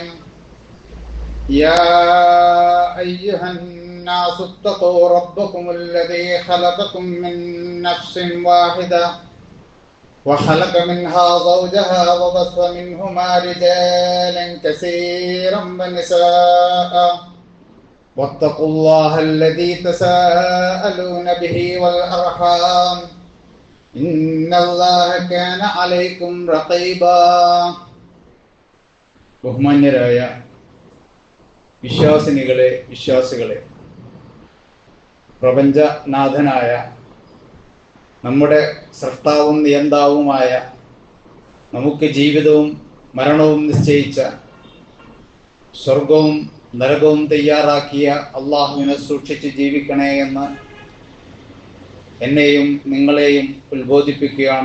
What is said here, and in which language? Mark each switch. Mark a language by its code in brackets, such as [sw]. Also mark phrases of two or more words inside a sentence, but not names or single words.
[ar] يا أيها الناس اتقوا ربكم الذي خلقكم من نفس واحدة وخلق منها زوجها وبث منهما رجالا كثيرا ونساء واتقوا الله الذي تساءلون به والأرحام إن الله كان عليكم رقيبا. [ml] ബഹുമാന്യരായ വിശ്വാസികളെ, പ്രപഞ്ചനാഥനായ നമ്മുടെ സൃഷ്ടാവും നിയന്താവുമായ നമുക്ക് ജീവിതവും മരണവും നിശ്ചയിച്ച, സ്വർഗവും നരകവും തയ്യാറാക്കിയ അള്ളാഹുവിനെ സൂക്ഷിച്ച് ജീവിക്കണേ എന്ന് എന്നെയും നിങ്ങളെയും ഉത്ബോധിപ്പിക്കുകയാണ്.